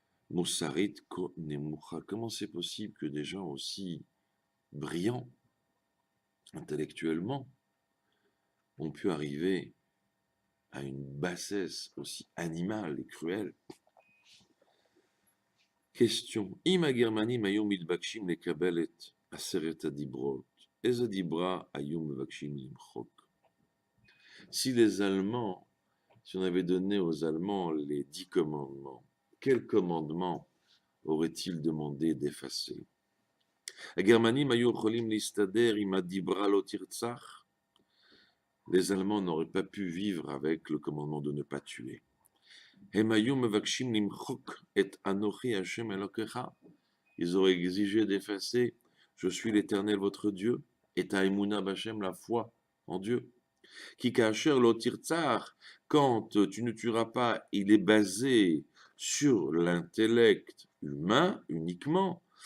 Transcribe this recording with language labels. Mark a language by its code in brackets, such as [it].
[he] Moussarit ko nemucha. [fr] Comment c'est possible que des gens aussi brillants intellectuellement ont pu arriver à une bassesse aussi animale et cruelle? Question. [he] Im הגרמנים היו מתבקשים לקבל את 10 הדיברות, איזה דיברה היו מבקשים למחוק? [fr] Si les Allemands, si on avait donné aux Allemands les 10 commandements, quel commandement aurait-il demandé d'effacer? [he] הגרמנים היו יכולים להסתדר עם הדיברה לא תרצח? [fr] Les Allemands n'auraient pas pu vivre avec le commandement de ne pas tuer. [he] הם היו מבקשים למחוק את אנוכי השם אלוקיך? [fr] Ils auraient exigé d'effacer je suis l'Éternel votre Dieu, et [he] ta emuna b'Hashem, [fr] la foi en Dieu. [he] Qui kacher lo tirtsar, [fr] quand tu ne tueras pas, il est basé sur l'intellect humain uniquement.